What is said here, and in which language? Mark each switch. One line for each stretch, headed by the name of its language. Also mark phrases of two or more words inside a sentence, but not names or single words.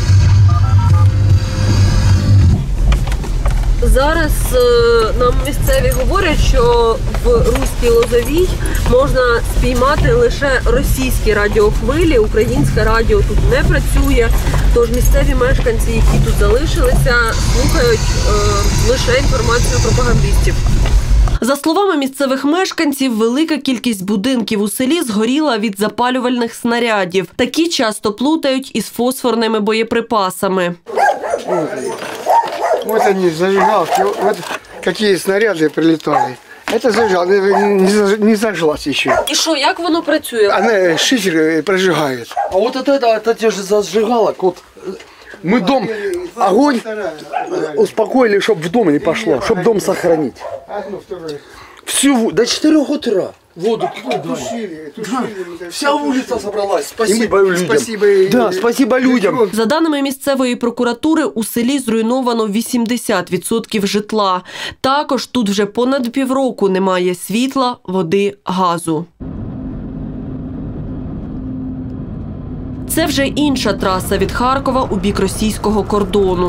Ukrainian: Зараз нам місцеві говорять, що в Руській Лозовій можна спіймати лише російські радіохвилі, українське радіо тут не працює, тож місцеві мешканці, які тут залишилися, слухають лише інформацію пропагандистів. За словами місцевих мешканців, велика кількість будинків у селі згоріла від запалювальних снарядів. Такі часто плутають із фосфорними боєприпасами.
Russian: Вот они, зажигалки, вот какие снаряды прилетали. Это зажигалка, не зажглась еще.
Ukrainian: І що, як воно працює?
Russian: Она шифер прожигает. А вот это те же зажигалок, вот Мы дом, огонь успокоили, чтобы в дом не пошло, чтобы дом сохранить. Одно, второе. Всю, до 4 утра воду Тушили. Вся улица собралась. Спасибо людям. Спасибо. Да, спасибо людям.
Ukrainian: За даними місцевої прокуратури, у селі зруйновано 80% житла. Також тут вже понад півроку немає світла, води, газу. Це вже інша траса від Харкова у бік російського кордону.